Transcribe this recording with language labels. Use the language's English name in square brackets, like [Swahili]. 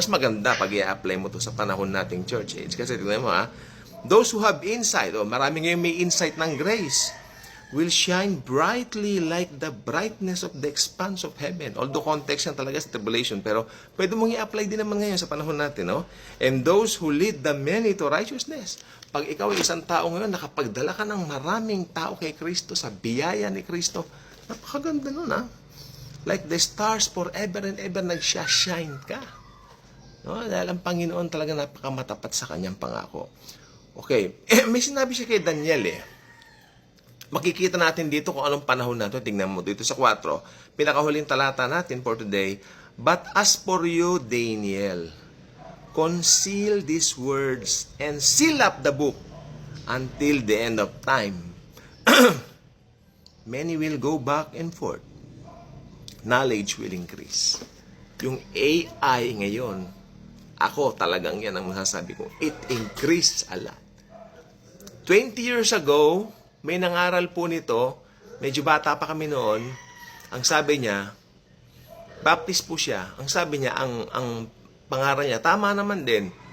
[Filipino] Mas maganda pag i-apply mo to sa panahon nating church age. Kasi, tignan mo [English] those who have insight, [Filipino] marami ngayon may insight ng grace, [English] will shine brightly like the brightness of the expanse of heaven. [Filipino] Although context yan talaga sa tribulation, pero pwede mong i-apply din naman ngayon sa panahon natin, no? [English] And those who lead the many to righteousness. [Filipino] Pag ikaw ay isang tao ngayon, nakapagdala ka ng maraming tao kay Kristo, sa biyaya ni Kristo, napakaganda nun, [English] Like the stars forever and ever, [Filipino] nagsha-shine ka. No? Dahil ang Panginoon talaga napakamatapat sa kanyang pangako. Okay, may sinabi siya kay Daniel, Makikita natin dito kung anong panahon na ito. Tingnan mo dito sa 4. Pinakahuling talata natin [English] for today. But as for you, Daniel, conceal these words and seal up the book until the end of time. Many will go back and forth. Knowledge will increase. [Filipino] Yung AI ngayon, ako talagang yan ang masasabi ko. [English] It increased a lot. [Filipino] 20 years ago, may nangaral po nito, medyo bata pa kami noon, ang sabi niya, Baptist po siya, ang sabi niya, ang pangaral niya, tama naman din.